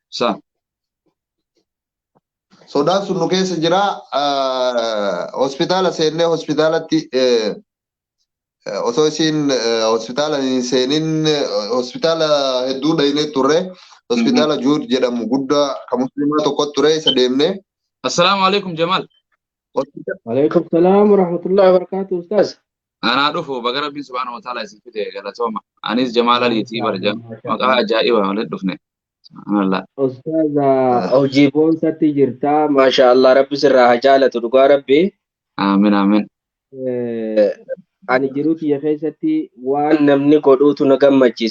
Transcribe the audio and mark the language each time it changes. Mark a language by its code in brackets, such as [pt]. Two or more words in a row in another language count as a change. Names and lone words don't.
[om] Sodaan sun nu keessa jira hospitaala seennee hospitaalatti osoo isin hospitaala seenin hospitaala hedduu dhaynee turre hospitaala Juud jedhamu guddaa kan musliimaa tokko ture isa deemne. [ar] السلام عليكم Jamaal. عليكم السلام ورحمة الله وبركاته Ustaz. [om] Anaa dhufu baga rabbiin [ar] سبحانه وتعالى [om] isin fide galatooma. Anis Jamaal Aliitii barja maqaa ajaa'iba walitti dhufne. Subhaanallah. Ustaz hojii boonsatti jirta [ar] ما شاء الله [om] rabbi sirraa haa jaalatu dhugaa rabbi. Amiin. Ani jiru kiyya keessatti waan namni godhuutu na gammachiisa.